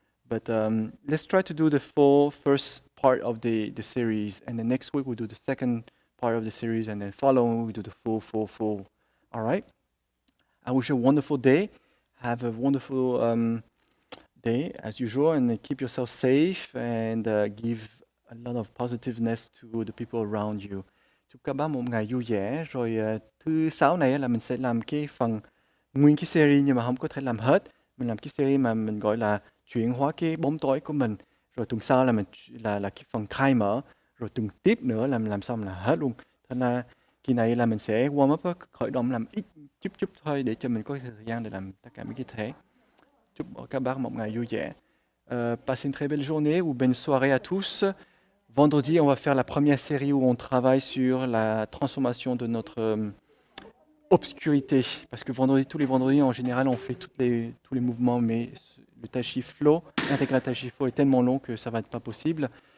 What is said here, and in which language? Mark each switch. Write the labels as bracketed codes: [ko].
[en] But let's try to do the full first part of the series, and then next week we'll do the second part of the series, and then following we do the full. All right? I wish you a wonderful day. Have a wonderful day as usual, and keep yourself safe, and give a lot of positiveness to the people around you. [vi] Chúc các bác một ngày vui vẻ. Rồi thứ sáu này là mình sẽ làm cái phần nguyên cái series, nhưng mà không có thể làm hết. Mình làm cái series mà mình gọi là chuyển hóa cái bóng tối của mình. Rồi tuần sau là mình là cái phần khai mở. Rồi tuần tiếp nữa là mình làm xong là hết luôn. Thế là kỳ này là mình sẽ [en] warm up, [vi] khởi động làm ít chút thôi để cho mình có thời gian để làm tất cả mấy cái thế. Chúc các bác một ngày vui vẻ. [fr] Passez une très belle journée ou bonne soirée à tous. Vendredi, on va faire la première série où on travaille sur la transformation de notre obscurité. Parce que tous les vendredis, en général, on fait tous les mouvements, mais le Taichi Flow, l'intégral Taichi Flow est tellement long que ça ne va être pas possible.